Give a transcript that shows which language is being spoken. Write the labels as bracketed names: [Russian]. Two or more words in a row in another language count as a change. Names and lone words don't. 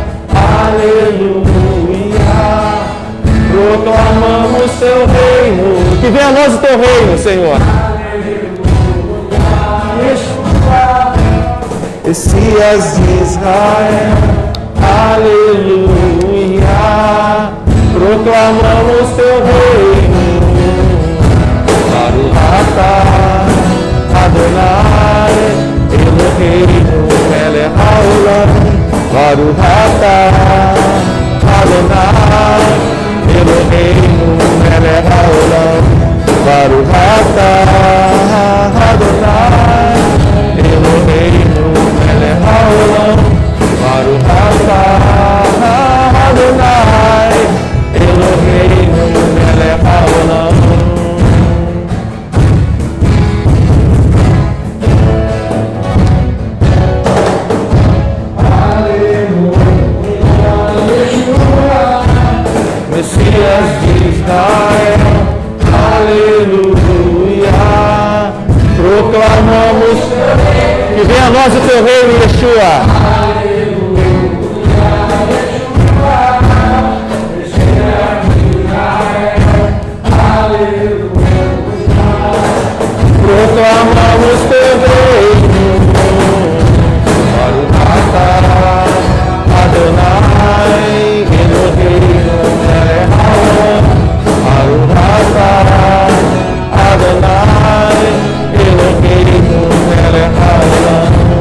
[Portuguese] Aleluia, proclamamos teu reino. Que venha a nós o teu reino, Senhor. Messias de Israel, aleluia, proclamamos teu reino. [Hebrew] ברוך אתה אדוני אלוהינו מלך העולם. ברוך אתה אדוני אלוהינו מלך העולם. ברוך אתה אדוני אלוהינו מלך העולם. ברוך אתה אדוני אלוהינו מלך העולם. [Portuguese] Aleluia. de Israel, aleluia. Proclamamos que venha a nós o teu reino, Yeshua. Proclamamos teu reino, [Hebrew] Maranatá, אדוני, אלוהינו, מלך העולם, Maranatá, אדוני, אלוהינו, מלך העולם,